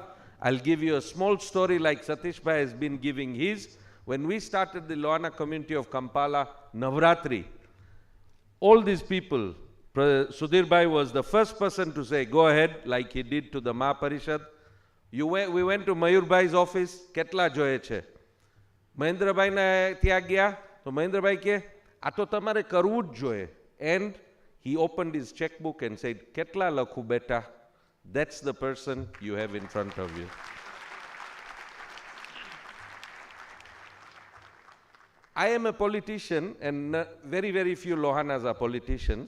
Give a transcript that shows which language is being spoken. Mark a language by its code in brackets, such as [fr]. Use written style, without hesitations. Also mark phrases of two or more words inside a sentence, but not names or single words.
[en] I'll give you a small story like Satish Bhai has been giving his. When we started the Lohana community of Kampala, Navratri, all these people, Sudhir Bhai was the first person to say, go ahead, like he did to the Maha Parishad. We went to Mayur Bhai's office, [gu] કેટલા જોઈએ છે. Mahendra Bhai na ત્યાં ગયા, તો Mahendra Bhai કે, આ તો તમારે કરવું જ જોઈએ. [en] And he opened his checkbook and said, [gu] કેટલા લખું બેટા, [en] that's the person you have in front of you. I am a politician, and very, very few Lohanas are politicians.